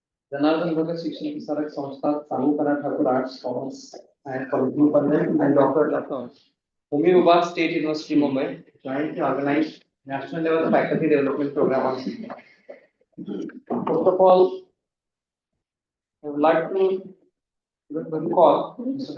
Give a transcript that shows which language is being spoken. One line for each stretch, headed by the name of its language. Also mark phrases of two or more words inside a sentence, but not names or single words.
English: जनार्दन भगत शिक्षण विस्तारक संस्था चांगू कना ठाकुर आर्ट्स कॉमर्स and College and Dr. Homi Bhabha State University Mumbai jointly organized national level faculty development program on CP. First of all, I would like to call Mr.